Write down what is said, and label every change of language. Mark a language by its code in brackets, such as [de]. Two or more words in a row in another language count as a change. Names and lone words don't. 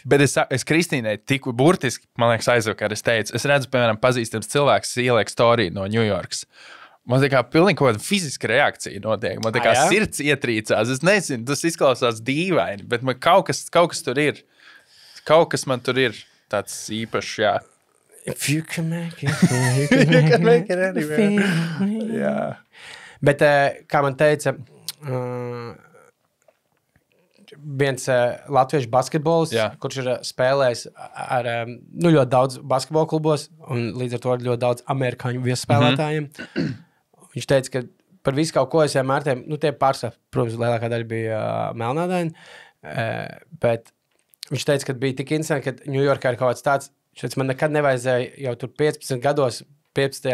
[lv] Bet es Kristīnai tik burtiski, man liekas, aizvakar es teicu, es redzu, piemēram, pazīstams cilvēks ieliek storiju no New Yorkas. Man tā kā pilnīgi kaut kāda fiziska reakcija notiek. Man tā kā sirds ietrīcās. Es nezinu, tas izklausās dīvaini, bet man kaut kas tur ir. Kaut kas man tur ir tāds īpašs, jā. [en] If you can make it, you can make it anywhere. [lv] Jā. Bet, kā man teica, viens latviešu basketbols, kurš ir spēlējis ar ļoti daudz basketbola klubos un līdz ar to ļoti daudz amerikāņu viesspēlētājiem. Viņš teica, ka par visu kaut ko es vienmēr tie pārstāv, protams, lielākā daļa bija melnādaini, bet viņš teica, ka bija tik interesanti, ka Ņujorkā ir kaut kāds tāds, man nekad nevajadzēja jau tur 15 gados, 15.